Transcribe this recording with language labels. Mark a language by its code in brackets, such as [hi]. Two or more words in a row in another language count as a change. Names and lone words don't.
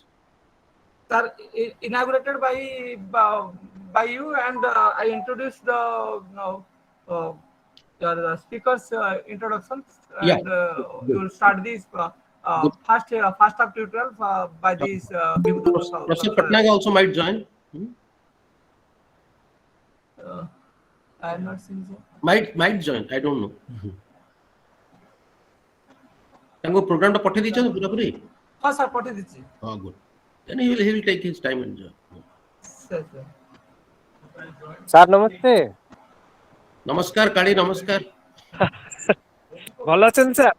[en] Sir, inaugurated by you and I introduced the uh, your speakers introductions yeah and you good. will start this Good. first half tutorial by this Bibhudotta Prasad sir. Patnaik also might join. I have not seen sir. Might join. I don't know. [or] ତାଙ୍କୁ ପ୍ରୋଗ୍ରାମ ଟା ପଠେଇ ଦେଇଛନ୍ତି ପୁରାପୁରି [hi] हाँ सर पठे दीजिए [en] ହଁ good then he will take his time and join. [hi] सर सर [or] ସାର୍ ନମସ୍ତେ ନମସ୍କାର କାଳି ନମସ୍କାର ଭଲ ଅଛନ୍ତି ସାର୍